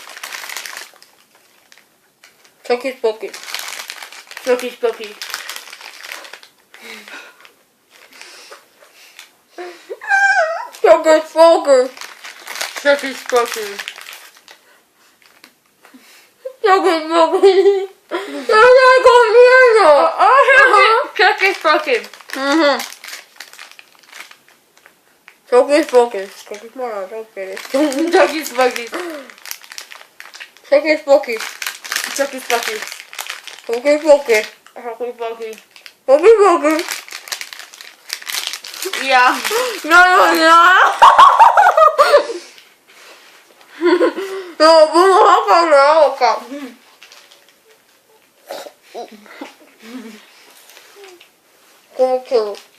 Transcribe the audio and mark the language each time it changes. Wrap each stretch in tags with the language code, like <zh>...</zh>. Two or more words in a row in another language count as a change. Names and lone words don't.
<es>Chokis Pokis. Chokis Pokis. Chokis Pokis. Chokis Pokis. Chokis Pokis. ¡No estoy comiendo! Chokis Pokis. Chokis Pokis. Chokis Pokis. Chokis Pokis. Chokis Pokis. Chokis Pokis. Chokis Pokis. Chokis Pokis. Chokis Pokis. Ya. No. No, vamos a sacar la boca. ¿Cómo que?</es>